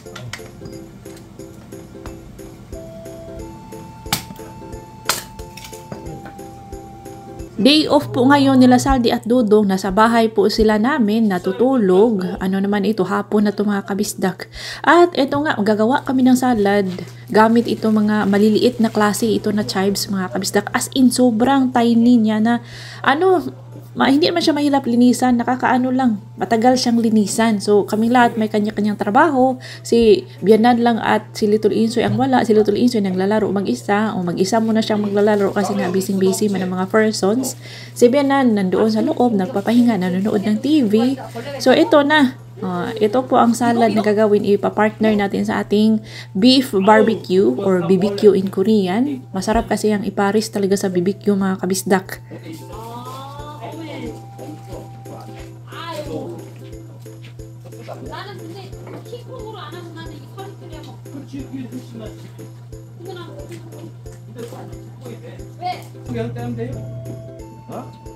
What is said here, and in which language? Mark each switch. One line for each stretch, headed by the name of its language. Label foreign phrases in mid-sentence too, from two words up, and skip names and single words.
Filipino: Day off po ngayon nila Saldi at Dudong. Nasa bahay po sila namin natutulog. Ano naman ito, hapon na ito mga kabisdak. At ito nga, gagawa kami ng salad. Gamit ito mga maliliit na klase ito na chives mga kabisdak.
English: As in,
Filipino: sobrang tiny niya na hindi naman siya mahirap linisan, nakakaano lang, matagal siyang linisan. So, kaming lahat may kanya-kanyang trabaho. Si Bianan lang at si Little Insoy ang wala. Si Little Insoy naglalaro mag-isa. O mag-isa muna siyang maglalaro kasi nga busy-busy man ang mga persons. Si Bianan nandoon sa loob, nagpapahinga, nanonood ng TV. So, ito na. Ito po ang salad na gagawin, ipapartner natin sa ating
English: beef barbecue
Filipino: or
English: BBQ in Korean.
Filipino: Masarap kasi ang iparis talaga sa BBQ mga kabisdak.
Korean: 나는 근데 킹콩으로 안 하고 나는 이 서리 끓여 먹고. 그렇지, 그게 훨씬 낫지. 그건 안 먹고. 근데 콩이 돼. 왜? 그냥 떼면 돼요? 어?